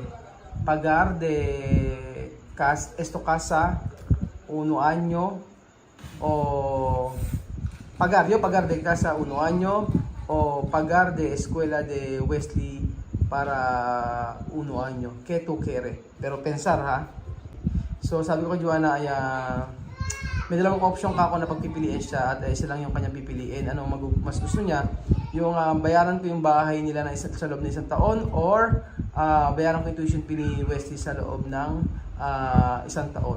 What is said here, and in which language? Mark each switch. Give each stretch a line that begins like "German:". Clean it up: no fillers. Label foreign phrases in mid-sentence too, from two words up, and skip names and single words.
Spanish: Pagar de casa 1 año o pagar de casa 1 año o pagar de escuela de Wesley para 1 año. ¿Qué tú quieres? Pero pensar, ha?
Filipino: So sabi ko, Joanna, ay may dalawang option ka ako na pagpipiliin siya at isa lang yung kanyang pipiliin. Ano mas gusto niya? Yung bayaran ko yung bahay nila sa loob ng 1 taon or bayaran ko yung
English: tuition fee
Filipino: ni Wesley sa loob ng 1 taon.